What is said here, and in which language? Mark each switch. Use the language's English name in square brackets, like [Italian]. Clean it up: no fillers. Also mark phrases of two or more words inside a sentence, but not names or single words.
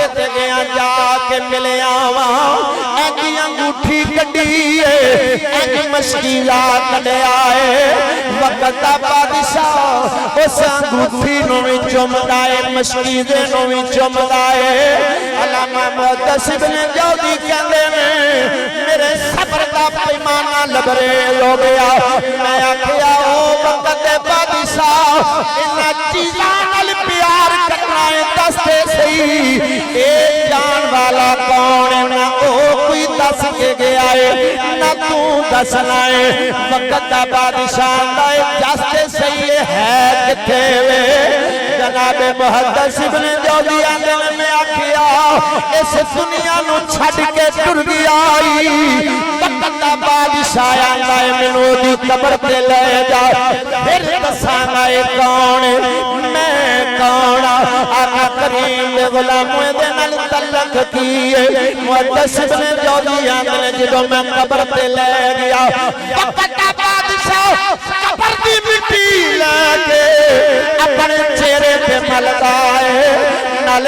[Punjabi] تے گیا جا کے ملیا وا ایک انگوٹھی کڈی ہے ایک مشکلات کڈیا ہے وقت بادشاہ اس انگوٹھی نو وی چومدا ہے مشکیزے نو وی چومدا ہے علامہ محدث بن جوزی کہندے نے میرے صبر دا پیمانہ لبریز ہو گیا میں آکھیا او وقت بادشاہ انہاں چیزاں نال پیار کرنا ہے دستے صحیح اے جان والا کون ہے نہ او کوئی دس کے گیا ہے نہ تو دسنا ہے وقت بادشاہ دا دستے صحیح ہے کتے وے جناب محدث بن جوزی آندے میں آکھیا اس دنیا نو چھڈ کے ٹر گیا وقت بادشاہ آندا ہے مینوں دی قبر تے لے جا پھر دساں گا اے کون میں کون آقا کریم دے غلاموں دے نال تعلق کیے محدث بن جوزی آندے نے جدوں میں قبر تے لے گیا وقت بادشاہ قبر دی مٹی لے کے اپنے چہرے پہ ملتا ہے نالے